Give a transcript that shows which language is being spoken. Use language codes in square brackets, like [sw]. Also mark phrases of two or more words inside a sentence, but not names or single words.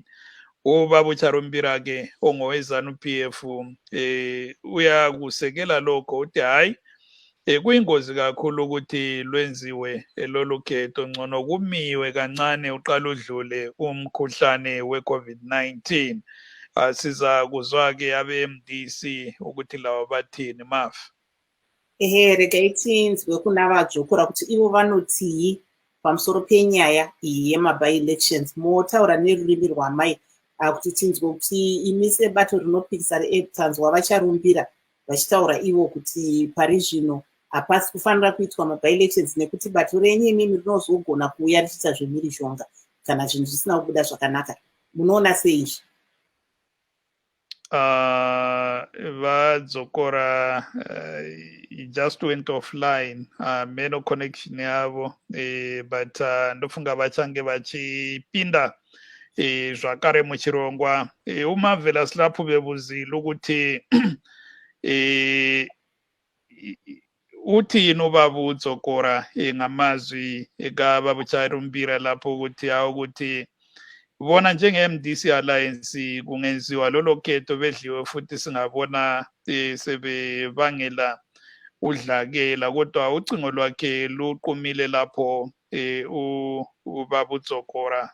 [nd] Ubaba uCharumbira-ke ongowe-ZANU-PF uyakusekela lokho uthi hayi kuyingozi kakhulu ukuthi lwenziwe lolu khetho, ngcono kumiwe kancane uqala udlule umkhuhlane we-COVID-19. Siza kuzwa-ke abe-MDC ukuthi lawa bathini mafu. [sn] Regai tinzwe kuna vadzokora kuti ivo vanotii pamusoro penyaya iyi yemabi-elections. Motaura nerurimi rwamai kuti tinzwe kuti imi sebato rinopikisa retanzwa vacharumbira vachitaura ivo kuti pari zvino hapasi kufanira kuitwa mabi-elections nekuti bato renyu imimi rinozogona kuuya richiita zvemhirizhonga kana zvinhu zvisina kubuda zvakanaka. Munoona seizvi? Vadzokora [en] just went offline, [sn] meno connection yavo, but ndofunga vachange vachipinda zvakare muchirongwa. [nd] Umavhela silapho bebuzile ukuthi uthi inobaba udzokora ngamazwi ekababa uCharumbira lapho ukuthi awukuthi bona njenge-MDC Alliance kungenziwa lolo khetho bedliwe futhi singabona sebebangela udlakela, kodwa ucingo lwakhe luqumile lapho ubaba uDzokora.